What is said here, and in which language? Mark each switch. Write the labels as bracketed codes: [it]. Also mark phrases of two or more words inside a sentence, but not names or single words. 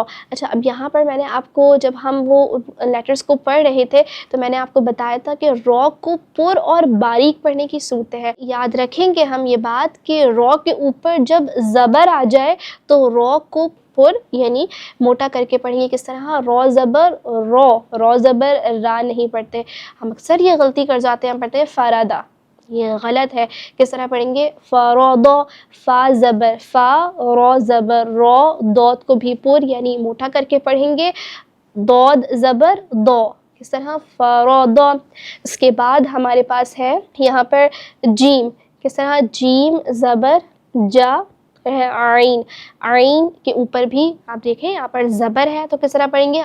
[ur] اچھا اب یہاں پر میں نے آپ کو جب ہم وہ لیٹرز کو پڑھ رہے تھے تو میں نے آپ کو بتایا تھا کہ رو کو پر اور باریک پڑھنے کی صورتیں ہیں. یاد رکھیں گے ہم یہ بات کہ رو کے اوپر جب زبر آ جائے تو رو کو پر یعنی موٹا کر کے پڑھیں گے. کس طرح؟ رو زبر رو، رو زبر را نہیں پڑھتے. ہم اکثر یہ غلطی کر جاتے ہیں، ہم پڑھتے ہیں فرادا، یہ غلط ہے. کس طرح پڑھیں گے؟ فرادو، فا زبر فا، رو زبر رو، دود کو بھی پر یعنی موٹا کر کے پڑھیں گے. دود زبر دو. کس طرح؟ فرادو. اس کے بعد ہمارے پاس ہے یہاں پر جیم. کس طرح؟ جیم زبر جا ہے عین. عین کے اوپر بھی آپ دیکھیں یہاں پر زبر ہے تو کس طرح پڑھیں گے؟